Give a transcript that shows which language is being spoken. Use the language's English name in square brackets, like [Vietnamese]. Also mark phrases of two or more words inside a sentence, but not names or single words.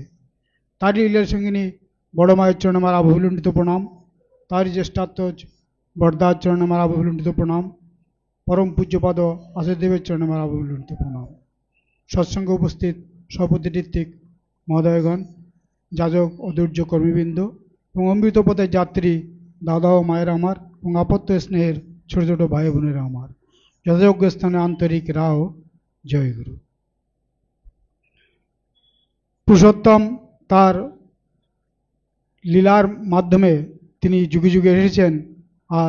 [Bangla] তাঁরই লীলার সঙ্গিনী বড় মায়ের চরণে আমার অভিলুণ্ঠিত প্রণাম, তাঁরই জ্যেষ্ঠাত্মজ বড়দার চরণে আমার অভিলুণ্ঠিত প্রণাম, পরম পূজ্যপাদ আচার্যদেবের চরণে আমার অভিলুণ্ঠিত প্রণাম। সৎসঙ্গে উপস্থিত সভাপতি ঋত্বিক মহোদয়গণ, যাজক অধৈর্য কর্মীবৃন্দ এবং অমৃত পথের যাত্রী দাদা ও মায়েরা আমার এবং আপত্য স্নেহের ছোট ছোট ভাই বোনেরা আমার, যথাযোগ্য স্থানে আন্তরিক রাও জয়গুরু। পুরুষোত্তম তার লীলার মাধ্যমে তিনি যুগে যুগে এসেছেন আর